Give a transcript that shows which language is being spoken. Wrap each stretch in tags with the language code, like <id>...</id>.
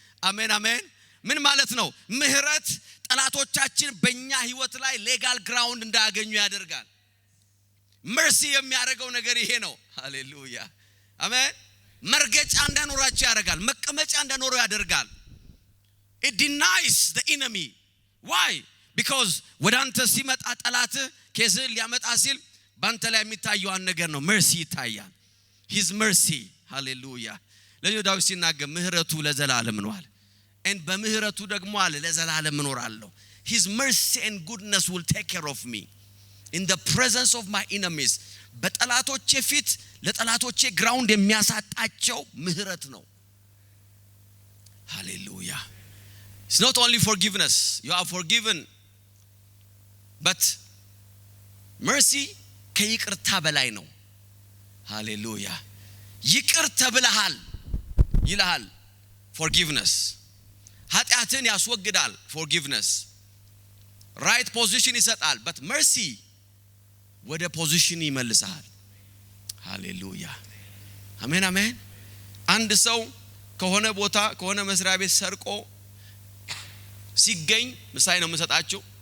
<am>አሜን አሜን። ምን ማለት ነው? ምህረት ጠላቶቻችን በእኛ ህይወት ላይ ሌጋል ግራውንድ እንዳያገኙ ያደርጋል። መርሲ የሚያደርገው ነገር ይሄ ነው። ሃሌሉያ አሜን። መርገጫ እንዳኖራቸው ያደርጋል። መቀመጫ እንዳኖሩ ያደርጋል።</am> <en>it denies the enemy. why?</en> <am>because ወደ አንተ ሲመጣ ጠላት ከዝል ሊያመጣ ሲል ባንተ ላይ የሚታየው አንድ ነገር ነው። መርሲ ይታያል።</am> <en>his mercy.</en> <am>ሃሌሉያ። ለዳዊት ሲናገር ምህረቱ ለዘላለም ነው አለ።</am> <en>and</en> <am>በምህረቱ ደግሞ አለ ለዘላለም እኖራለሁ።</am> <en>his mercy and goodness will take care of me in the presence of my enemies.</en> <am>በጠላቶቼ ፊት ለጠላቶቼ ግራውንድ የሚያሳጣቸው ምህረት ነው። ሃሌሉያ።</am> <en>it's not only forgiveness, you are forgiven,</en> <am>but mercy ከይቅርታ በላይ ነው። ሃሌሉያ። ይቅር ተብለሃል ይልሃል forgiveness። ኃጢአትን ያስወግዳል forgiveness። right position ይሰጣል but mercy ወደ ፖዚሽን ይመልሳል። ሃሌሉያ አሜን አሜን። አንድ ሰው ከሆነ ቦታ ከሆነ መስሪያ ቤት ሰርቆ ሲገኝ ምሳሌ ነው የምሰጣችሁ።</am>